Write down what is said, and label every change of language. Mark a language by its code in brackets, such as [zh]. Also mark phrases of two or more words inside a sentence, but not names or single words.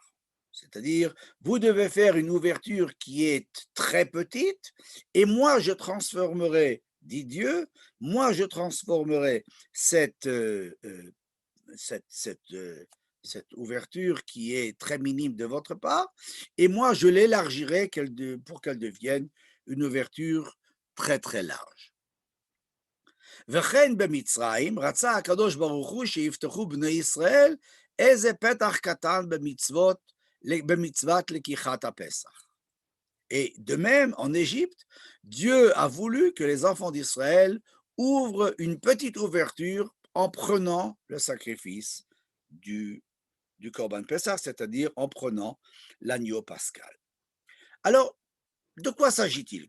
[fr] C'est-à-dire, vous devez faire une ouverture qui est très petite, et moi je transformerai, dit Dieu, moi je transformerai cette ouverture qui est très minime de votre part, et moi je l'élargirai pour qu'elle devienne une ouverture très très large. [he] וכן במצרים רצה הקדוש ברוך הוא שיפתחו בני ישראל איזה פתח קטן במצוות לקיחת הפסח. [fr] Et de même, en Égypte, Dieu a voulu que les enfants d'Israël ouvrent une petite ouverture en prenant le sacrifice du Corban Pessah, c'est-à-dire en prenant l'agneau pascal. Alors, de quoi s'agit-il?